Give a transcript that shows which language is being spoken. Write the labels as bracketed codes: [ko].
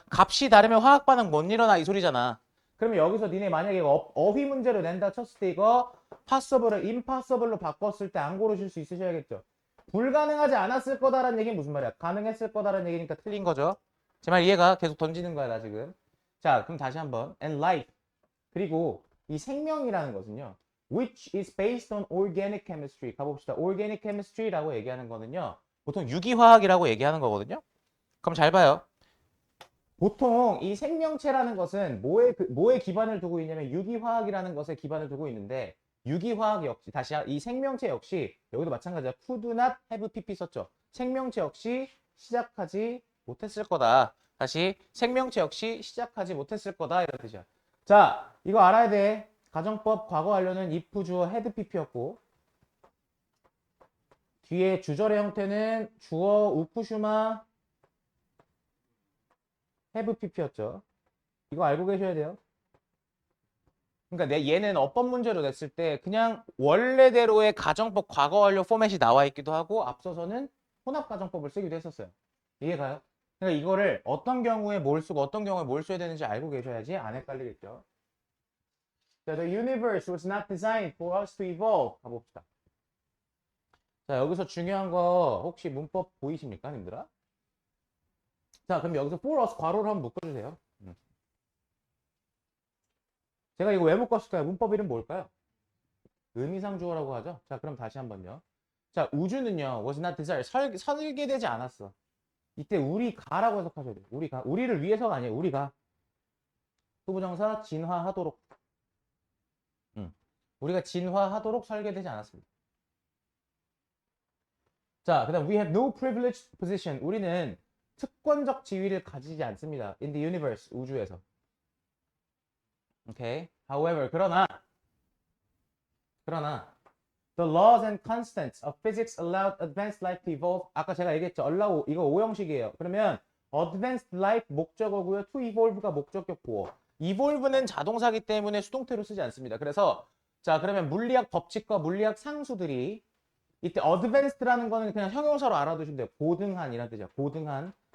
[ko] 값이 다르면 화학 반응 못 일어나 이 소리잖아. 그러면 여기서 니네 만약에 어휘 문제로 낸다 쳤을 때 이거 possible을 impossible로 바꿨을 때 안 고르실 수 있으셔야겠죠. 불가능하지 않았을 거다라는 얘기는 무슨 말이야? 가능했을 거다라는 얘기니까 틀린 거죠. 제 말 이해가? 계속 던지는 거야 나 지금. 자, 그럼 다시 한번 [en] and life [ko] 그리고 이 생명이라는 것은요. [en] which is based on organic chemistry [ko] 가봅시다. organic chemistry라고 얘기하는 거는요. 보통 유기화학이라고 얘기하는 거거든요. 그럼 잘 봐요. 보통 이 생명체라는 것은 뭐에 기반을 두고 있냐면 유기화학이라는 것에 기반을 두고 있는데 유기화학 역시 다시 이 생명체 역시 여기도 마찬가지야. [en] could not have pp 썼죠. [ko] 생명체 역시 시작하지 못했을 거다. 다시 생명체 역시 시작하지 못했을 거다 이런 뜻이야. 자, 이거 알아야 돼. 가정법 과거 완료는 if 주어 had pp였고 뒤에 주절의 형태는 주어 우프슈마 have pp였죠. 이거 알고 계셔야 돼요. 그러니까 얘는 어법 문제로 냈을 때 그냥 원래대로의 가정법 과거 완료 포맷이 나와 있기도 하고 앞서서는 혼합 가정법을 쓰기도 했었어요. 이해가요? 그러니까 이거를 어떤 경우에 뭘 쓰고 어떤 경우에 뭘 써야 되는지 알고 계셔야지 안 헷갈리겠죠. [en] 자, the universe was not designed for us to evolve. [ko] 가봅시다. 자, 여기서 중요한 거 혹시 문법 보이십니까, 님들아? 자, 그럼 여기서 for us 괄호를 한번 묶어주세요. 제가 이거 왜 묶었을까요? 문법 이름 뭘까요? 의미상 주어라고 하죠. 자, 그럼 다시 한번요. 자, 우주는요, [en] was not designed. [ko] 설계되지 않았어. 이때 우리가라고 해석하셔야 돼요. 우리가. 우리를 위해서가 아니에요. 우리가. 후보정사 진화하도록. 우리가 진화하도록 설계되지 않았습니다. 자, 그다음 [en] we have no privileged position. [ko] 우리는 특권적 지위를 가지지 않습니다. [en] In the universe, [ko] 우주에서. [en] Okay. However, [ko] 그러나 [en] the laws and constants of physics allowed advanced life to evolve. [ko] 아까 제가 얘기했죠. allow 이거 오형식이에요. 그러면 advanced life 목적어고요. to evolve가 목적격 보어. evolve는 자동사기 때문에 수동태로 쓰지 않습니다. 그래서 자, 그러면 물리학 법칙과 물리학 상수들이 이때 advanced라는 거는 그냥 형용사로 알아두시면 돼요. 고등한이라는 뜻이야. 고등한.